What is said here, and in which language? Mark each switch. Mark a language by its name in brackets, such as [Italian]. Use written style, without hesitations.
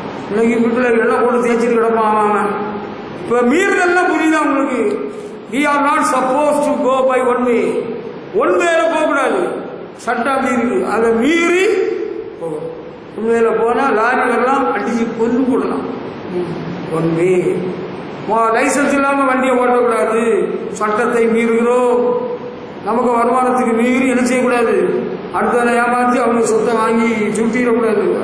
[Tamil] இன்னைக்கு வீட்டில் எண்ணெய் போட்டு தேய்ச்சிட்டு கிடப்பான் அவன். இப்போ மீறுதல்லாம் புரியுதா உங்களுக்கு? [English] we are not supposed to go by one way. [Tamil] ஒன்வேல போகக்கூடாது, சட்டம் மீறி அதை மீறி போகும். ஒன்வேல போனால் லாரி வரலாம், அடிச்சு கொண்டு போடலாம். ஒன்வே லைசன்ஸ் இல்லாமல் வண்டியை ஓட்டக்கூடாது, சட்டத்தை மீறுகிறோம். நமக்கு வருமானத்துக்கு மீறி என்ன செய்யக்கூடாது, அடுத்த ஏமாற்றி அவங்க சொத்தை வாங்கி சுட்டிடக்கூடாது.